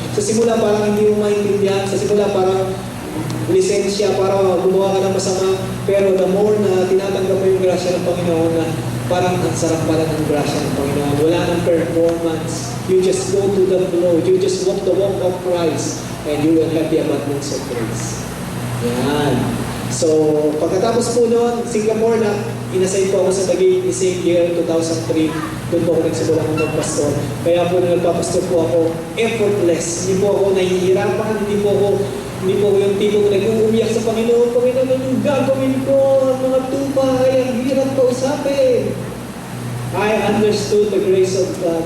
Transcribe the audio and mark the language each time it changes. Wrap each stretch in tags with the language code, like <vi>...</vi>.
<tl>Sa simula parang hindi mo maintindihan. Sa simula parang lisensya para gumawa ka ng masama. Pero</tl> <en>the more</en> <tl>na tinatanggap mo yung grasya ng Panginoon na parang ang sarap pala ng grasya ng Panginoon. Wala nang performance.</tl> <en>You just go to the flow. You just walk the walk of Christ and you will have the abundance of grace.</en> <tl>Yan. So, pagkatapos po noon, Singapore na inassign po ako sa Taguig</tl> <en>the same year,</en> <tl>2003. Doon po ako nagsimula ng magpastor. Kaya po nung nagpapastor po ako, effortless. Hindi po ako nahihirapan, hindi po ako yung tipo na nag-uumiyak sa Panginoon. Panginoon, yung gagawin ko, ang mga tupa, ay ang hirap kausapin.</tl> <en>I understood the grace of God.</en>